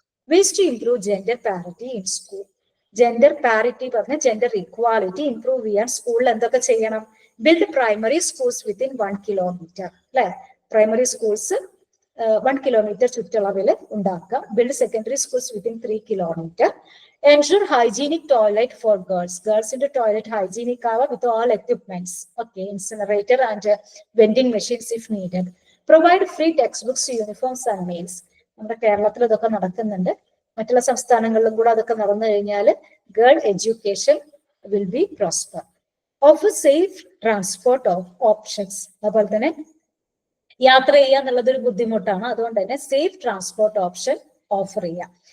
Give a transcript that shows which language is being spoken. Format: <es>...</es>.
<en>Ways to improve gender parity in school.</en> <ml>Gender parity പറഞ്ഞ gender equality improve ചെയ്യാൻ സ്കൂളിൽ എന്തൊക്കെ ചെയ്യണം?</ml> <en>build primary schools within 1 kilometre</en> <ml>അല്ലെ, പ്രൈമറി സ്കൂൾസ് 1 കിലോമീറ്റർ ചുറ്റളവിൽ ഉണ്ടാക്കുക.</ml> <en>Build secondary schools within 3 kilometre. Ensure hygienic toilet for girls. Girls in the toilet hygienic with all equipments. Okay, incinerator and vending machines if needed. Provide free textbooks, uniforms and meals.</en> <ml>നമ്മുടെ കേരളത്തിൽ ഇതൊക്കെ നടക്കുന്നുണ്ട്, മറ്റുള്ള സംസ്ഥാനങ്ങളിലും കൂടെ അതൊക്കെ നടന്നു കഴിഞ്ഞാൽ</ml> <en>Girl education will be prosper. Offer safe transport options.</en> <ml>അതുപോലെ തന്നെ യാത്ര ചെയ്യുക എന്നുള്ളത് ഒരു ബുദ്ധിമുട്ടാണ്, അതുകൊണ്ട് തന്നെ സേഫ് ട്രാൻസ്പോർട്ട് ഓപ്ഷൻ ഓഫർ ചെയ്യാം.</ml>